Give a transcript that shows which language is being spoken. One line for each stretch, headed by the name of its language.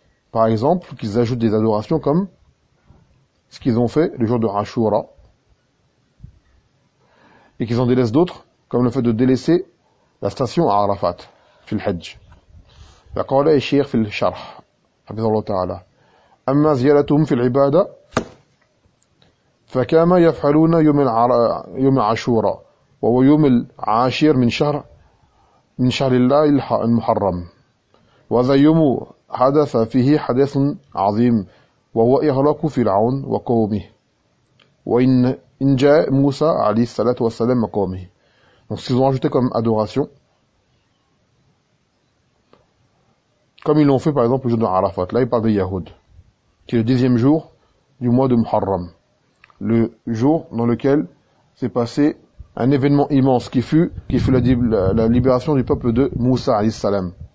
French: Par exemple, qu'ils ajoutent des adorations comme ce qu'ils ont fait le jour de Ashura. Et qu'ils en délaissent d'autres, comme le fait de délaisser la station à Arafat, fil Hajj.
Arabic: فَقَالَ أَشِيرْ فِي الْشَرْحِ. حفظ الله تعالى. أما زيادتهم في العبادة فكما يفعلون يوم عاشوراء وهو يوم العاشر من شهر الله المحرم، وهذا يوم حدث فيه حدث عظيم وهو إغلاق فرعون وقومه، وإن جاء موسى عليه الصلاة والسلام وقومه.
French: Donc ils ont ajouté comme adoration. Comme ils l'ont fait, par exemple, le jour de Arafat. Là, il parle de Yahoud. Qui est le 10e jour du mois de Muharram. Le jour dans lequel s'est passé un événement immense qui fut la libération du peuple de Moussa, alayhi salam.